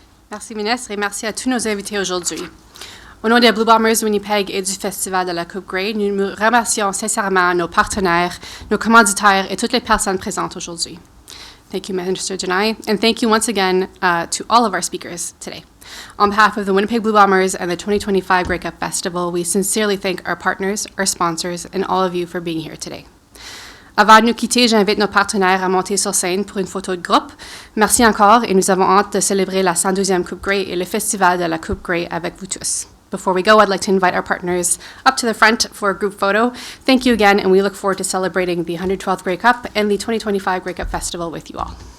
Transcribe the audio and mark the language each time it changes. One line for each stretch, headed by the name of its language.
French: Merci, ministre, et merci à tous nos invités aujourd'hui. Au nom des Blue Bombers Winnipeg et du Festival de la Coupe Grey, nous remercions sincèrement nos partenaires, nos commanditaires et toutes les personnes présentes aujourd'hui.
English: Thank you, Minister Janai, and thank you once again to all of our speakers today. On behalf of the Winnipeg Blue Bombers and the 2025 Grey Cup Festival, we sincerely thank our partners, our sponsors, and all of you for being here today.
French: Avant de nous quitter, j'invite nos partenaires à monter sur scène pour une photo de groupe. Merci encore et nous avons hâte de célébrer la 112e Coupe Grey et le Festival de la Coupe Grey avec vous tous.
English: Before we go, I'd like to invite our partners up to the front for a group photo. Thank you again, and we look forward to celebrating the 112th Grey Cup and the 2025 Grey Cup Festival with you all.